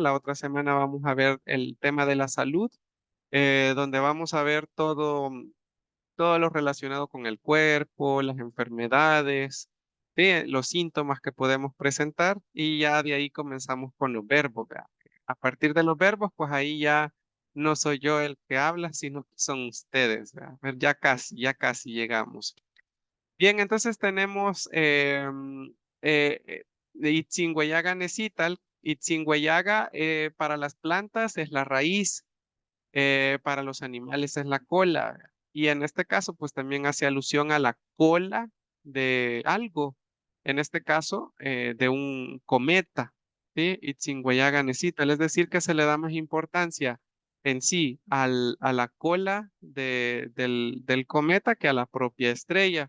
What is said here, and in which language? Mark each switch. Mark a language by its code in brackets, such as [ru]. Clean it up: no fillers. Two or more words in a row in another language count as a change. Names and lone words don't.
[es] La otra semana vamos a ver el tema de la salud, donde vamos a ver todo lo relacionado con el cuerpo, las enfermedades, los síntomas que podemos presentar y ya de ahí comenzamos con los verbos, ¿verdad? A partir de los verbos, pues ahí ya no soy yo el que habla, sino que son ustedes, ¿verdad? A ver, ya casi llegamos. Bien, entonces tenemos [ppl] Itzingüeyaga necital. [es] Itzingüeyaga para las plantas es la raíz, para los animales es la cola. Y en este caso, pues también hace alusión a la cola de algo, en este caso, de un cometa, ¿sí? Itzingüeyaga necesita, es decir, que se le da más importancia en sí a la cola del cometa que a la propia estrella.